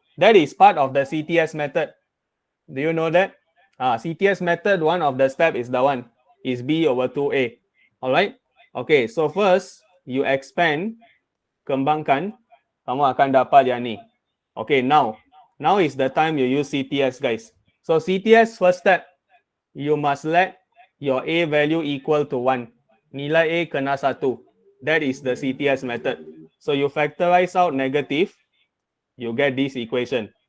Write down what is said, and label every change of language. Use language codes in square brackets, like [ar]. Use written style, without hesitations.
[en] That is part of the CTS method. Do you know that? CTS method, one of the step is the one. Is B over 2A. Alright? Okay, so first, you expand, [ms] kembangkan, kamu akan dapat yang ni. [en] Okay, now is the time you use CTS, guys. So CTS, first step, you must let your A value equal to 1. [ms] Nilai A kena 1. [en] That is the CTS method. So you factorize out negative, you get this equation.